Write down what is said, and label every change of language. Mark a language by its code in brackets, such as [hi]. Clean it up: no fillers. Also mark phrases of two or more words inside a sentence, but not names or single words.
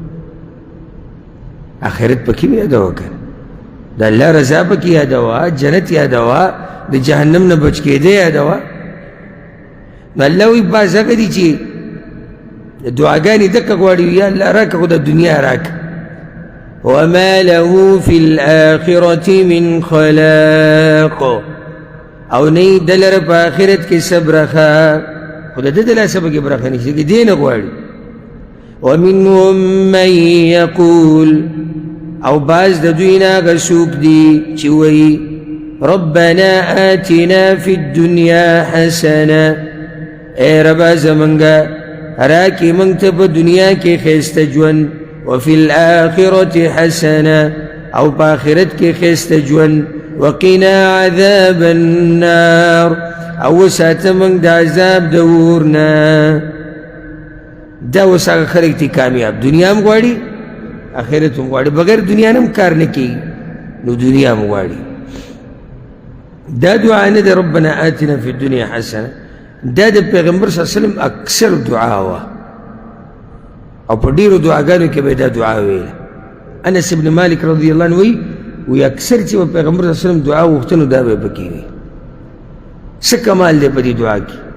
[ps] آخرت پکې مې یادوه که د الله رضا پکې یادوه جنت یادوه د جهنم نه بچ کېده یادوه نو الله وایي بعض هغه دي چې دعاګانې دقه غواړي یا الله راکړه خو د دنیا راکړه [ar] وما له في الآخرة من خلاق [ps] او نه دلر په آخرت کې صبرخه خو د ده د لاسه پکې برخه نشته کې دې نه غواړي [ar] ومنهم من [ps] يقول او بعض د دوی نه هغه څوک دي چې وایي [ar] ربنا آتنا في الدنيا حسنه [ps] اے ربا زمونږه راکې مونږ ته په دنیا کې ښایسته ژوند [ar] وفي الآخرة حسنة [ps] او په آخرت کې ښایسته ژوند [ar] وقنا عذاب النار [ps] او وساته مونږ د عذاب د اور نه دا اوس هغه خلک دي کامیاب دنیا هم غواړي آخرت هم غواړي بغیر دنیا نه هم کار نه کوي نو دنیا هم غواړي دا دعا نه ده [ar] ربنا آتنا في الدنيا حسنة [ps] دا د پیغمبر [ar] صلی الله علیه وسلم [ps] اکثر دعا وه او په ډېرو دعاګانو کې به دا دعا ویله انس ابن مالک [ar] رضی الله عنه [ps] وی اکثر چې به پیغمبر [ar] صلی الله علیه وسلم [ps] دعا وغوښته نو دا به یې پکې وي څه کمال دی په دې دعا کې